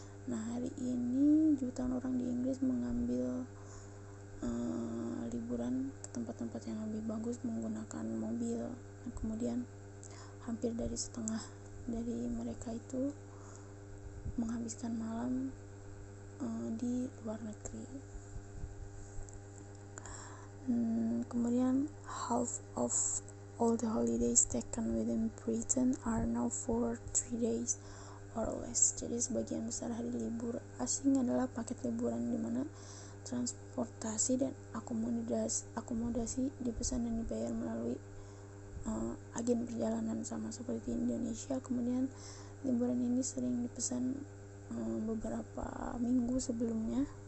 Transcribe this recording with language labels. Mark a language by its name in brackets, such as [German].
[Indonesian] Nah, hari ini jutaan orang di Inggris mengambil liburan ke tempat-tempat yang lebih bagus menggunakan mobil. Nah, kemudian hampir dari setengah dari mereka itu menghabiskan malam di luar negeri. Kemudian [English] half of all the holidays taken within Britain are now for 3 days or less. [Indonesian] Jadi sebagian besar hari libur asing adalah paket liburan di mana transportasi dan akomodasi dipesan dan dibayar melalui agen perjalanan, sama seperti Indonesia. Kemudian liburan ini sering dipesan beberapa minggu sebelumnya.